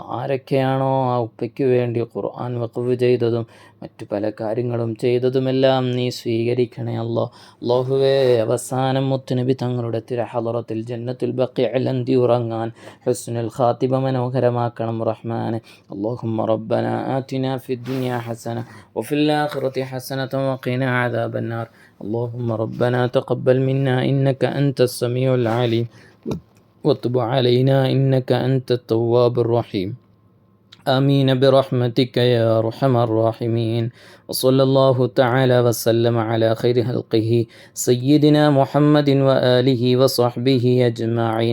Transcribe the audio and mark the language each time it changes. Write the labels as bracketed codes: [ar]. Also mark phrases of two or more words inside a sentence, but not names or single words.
[ml] ആരൊക്കെയാണോ ആ ഉപ്പയ്ക്ക് വേണ്ടി ഖുർആൻ വഖഫ് ചെയ്തതും മറ്റു പല കാര്യങ്ങളും ചെയ്തതുമെല്ലാം നീ സ്വീകരിക്കണേ അല്ലാ. അല്ലാഹുവേ അവസാനം മുത്തുനബി തങ്ങളുടെ തിരുഹളറത്തിൽ ജന്നത്തുൽ ബഖീഇൽ അന്തി ഉറങ്ങാൻ [ar] حسن الخاتمة [ml] മനോഹരമാക്കണം റഹ്മാനെ. [ar] اللهم ربنا آتنا في الدنيا حسنة وفي الآخرة حسنة وقنا عذاب النار. اللهم ربنا تقبل منا إنك أنت السميع العليم وتب علينا إنك أنت التواب الرحيم. آمين برحمتك يا أرحم الراحمين. وصلى الله تعالى وسلم على خير خلقه سيدنا محمد وآله وصحبه أجمعين.